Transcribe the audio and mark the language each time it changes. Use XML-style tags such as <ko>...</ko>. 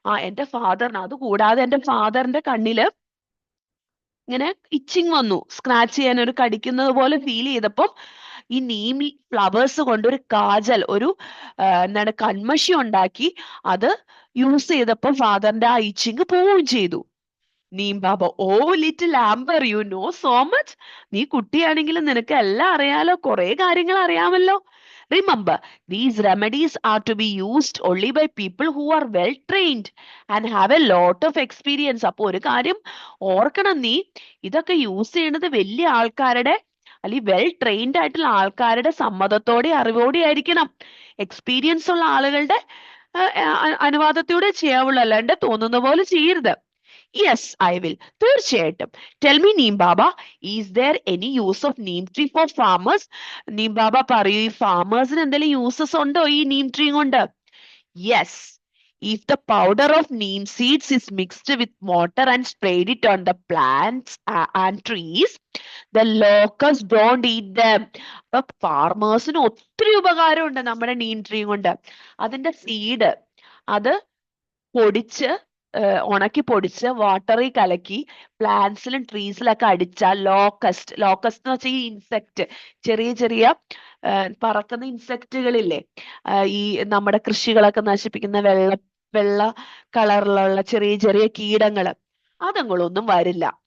<ml>എന്റെ ഫാദറിന്, അത് കൂടാതെ എന്റെ ഫാദറിന്റെ കണ്ണില് ഇങ്ങനെ ഇച്ചിങ് വന്നു, സ്ക്രാച്ച് ചെയ്യാൻ, ഒരു കടിക്കുന്നത് പോലെ ഫീൽ ചെയ്തപ്പം ഈ നീം ഫ്ലവേഴ്സ് കൊണ്ട് ഒരു കാജൽ, ഒരു എന്താണ് കൺമഷി ഉണ്ടാക്കി അത് യൂസ് ചെയ്തപ്പോൾ ഫാദറിന്റെ ആ ഇച്ചിങ് പോവുകയും ചെയ്തു.</ml> <en>Neem Baba, oh little amber, you know so much.</en> <ml>നീ കുട്ടിയാണെങ്കിലും നിനക്ക് എല്ലാം അറിയാലോ, കുറെ കാര്യങ്ങൾ അറിയാമല്ലോ.</ml> <en>Remember, these remedies are to be used only by people who are well trained and have a lot of experience.</en> <ml>അപ്പൊ ഒരു കാര്യം ഓർക്കണം നീ, ഇതൊക്കെ യൂസ് ചെയ്യുന്നത് വലിയ ആൾക്കാരുടെ അല്ലെങ്കിൽ വെൽ ട്രെയിൻഡ് ആയിട്ടുള്ള ആൾക്കാരുടെ സമ്മതത്തോടെ അറിവോടെ ആയിരിക്കണം. എക്സ്പീരിയൻസ് ഉള്ള ആളുകളുടെ അനുവാദത്തോടെ ചെയ്യാവുള്ളൂ, അല്ലാണ്ട് തോന്നുന്ന പോലെ ചെയ്യരുത്.</ml> <en>Yes, I will. തീർച്ചയായിട്ടും. Tell me, Neem Baba, is there any use of neem tree for farmers?</en> <ml>Neem Baba പറയൂ, ഈ ഫാമേഴ്സിന് എന്തെങ്കിലും യൂസസ് ഉണ്ടോ ഈ നീം ട്രീ കൊണ്ട്?</ml> <en>Yes. If the powder of neem seeds is mixed with water and sprayed it on the plants and trees, the locusts don't eat them.</en> <ml>അപ്പൊ ഫാർമേഴ്സിന് ഒത്തിരി ഉപകാരമുണ്ട് നമ്മുടെ Neem tree കൊണ്ട്. അതിന്റെ സീഡ് അത് പൊടിച്ച് ഉണക്കി പൊടിച്ച് വാട്ടറിൽ കലക്കി പ്ലാന്റ്സിലും ട്രീസിലൊക്കെ അടിച്ചാൽ ലോക്കസ്റ്റ് എന്ന് വെച്ചാൽ ഈ ഇൻസെക്ട്, ചെറിയ ചെറിയ പറക്കുന്ന ഇൻസെക്റ്റുകളില്ലേ, ഈ നമ്മുടെ കൃഷികളൊക്കെ നശിപ്പിക്കുന്ന വെള്ള കളറിലുള്ള ചെറിയ ചെറിയ കീടങ്ങള്, അതുങ്ങളൊന്നും വരില്ല.</ml>